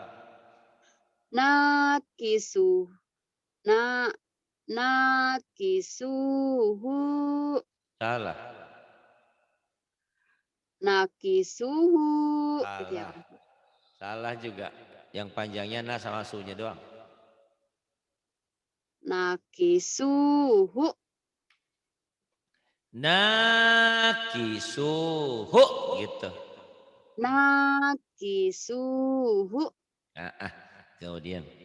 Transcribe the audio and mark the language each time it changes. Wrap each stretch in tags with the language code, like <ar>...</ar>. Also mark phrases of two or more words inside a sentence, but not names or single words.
<id>nakisu na nakisuhu Salah. nakisuhu gitu ya. Salah. Salah juga. Yang panjangnya na sama su-nya doang. Nakisuhu Nakisuhu gitu. nakisuhu Kemudian</id>